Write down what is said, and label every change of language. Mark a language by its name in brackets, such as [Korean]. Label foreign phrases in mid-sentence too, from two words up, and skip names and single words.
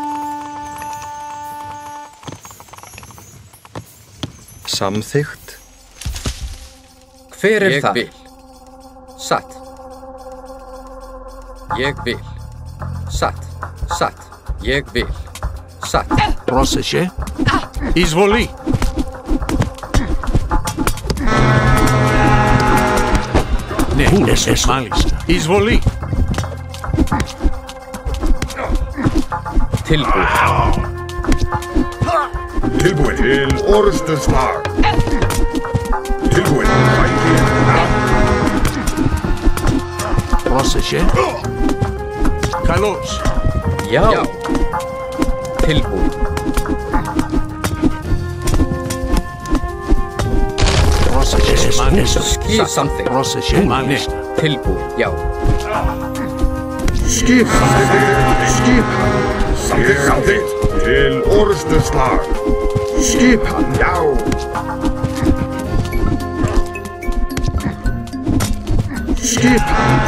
[Icelandic] Samþykkt. Hver það? Ég vil. Satt. Ég vil. Satt. Satt. Ég vil. Satt. [Greek] Πρόσεχε. Εισβολή. Ναι, μάλιστα. Εισβολή. [Icelandic] Tilbúið. Tilbúið til orrustuslag. Tilbúið. [Greek] Πρόσεχε. Καλώς. [Icelandic] Já. Tilbúið. [Greek] Πρόσεχε, μάλιστα. [Icelandic] Samþykkt. [Greek] Πρόσεχε, μάλιστα. [Icelandic] Tilbúið. Já. Skipan. Skipan. Samþykkt. Til orrustuslag. Skipan. Já. Skipan.